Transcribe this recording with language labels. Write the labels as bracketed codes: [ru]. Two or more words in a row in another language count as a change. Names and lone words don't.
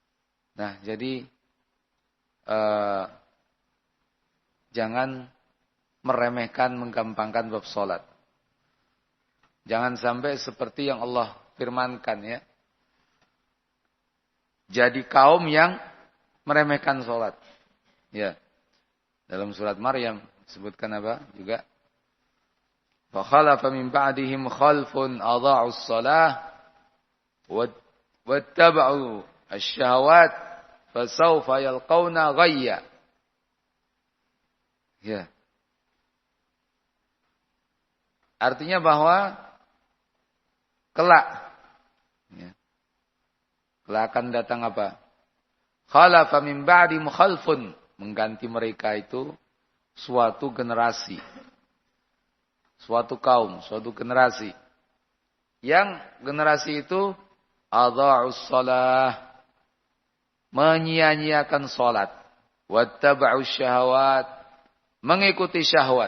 [id] Nah, jadi jangan meremehkan, menggampangkan bab salat. Jangan sampai seperti yang Allah firmankan ya. Jadi kaum yang meremehkan salat. Ya. Dalam surat Maryam disebutkan apa? [ar] Juga فخلف من بعدهم خلف أضاعوا الصلاة واتبعوا الشهوات فسوف يلقون غيا. [id] Ya. Artinya bahwa kelak ya, kelak akan datang apa? [ar] خلف من بعد مخلف, [id] mengganti mereka itu suatu generasi. Suatu kaum, suatu generasi. Yang generasi itu [ar] أضاعوا الصلاة, [id] menyia-nyiakan salat, [ar] واتبعوا الشهوات, [id] mengikuti syahwat.